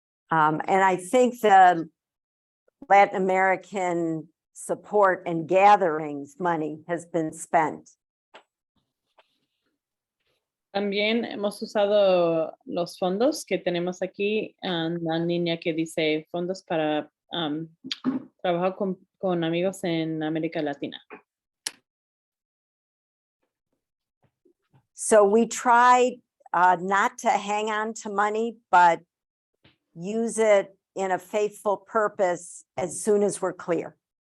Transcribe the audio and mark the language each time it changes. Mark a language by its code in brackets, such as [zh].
[en] And I think the Latin American support and gatherings money has been spent. [es] También hemos usado los fondos que tenemos aquí en la línea que dice fondos para trabajar con amigos en América Latina. [en] So we tried not to hang on to money, but use it in a faithful purpose as soon as we're clear.